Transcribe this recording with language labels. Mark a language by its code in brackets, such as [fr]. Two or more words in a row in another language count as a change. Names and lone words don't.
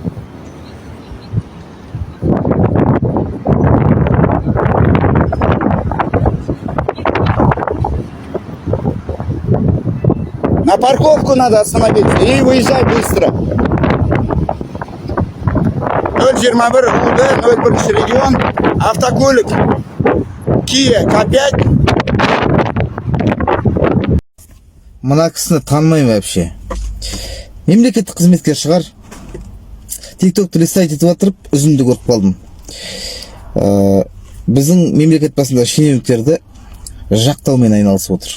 [ru] На парковку надо остановиться и выезжай быстро. 021 УД 01 регион, [kk] автокөлік Kia K5. мына кісіні танымаймын вообще. Мемлекеттік қызметкер шығар. TikTok'ты листать етіп отырып, үзінді көріп қалдым. Біздің мемлекет басында шенеуніктерді жақтаумен айналысып отыр.